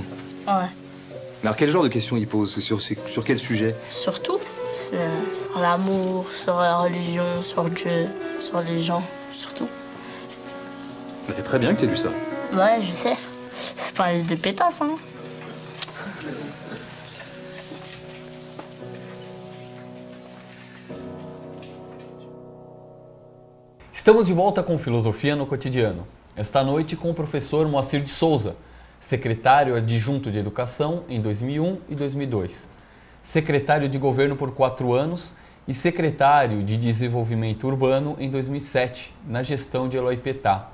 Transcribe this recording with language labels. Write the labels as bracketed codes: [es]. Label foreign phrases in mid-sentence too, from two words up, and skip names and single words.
[fr] Ouais. Mais alors quel genre de questions il pose? Sur quel sujet? Surtout, sur l'amour, sur la religion, sur Dieu, sur les gens, surtout. Mais c'est très bien que tu aies lu ça. Ouais, je sais. C'est pas un livre de pétasse, hein. [pt] Estamos de volta com Filosofia no Cotidiano. Esta noite com o professor Moacir de Souza, secretário adjunto de Educação em 2001 e 2002, secretário de Governo por 4 anos e secretário de Desenvolvimento Urbano em 2007, na gestão de Eloy Petá.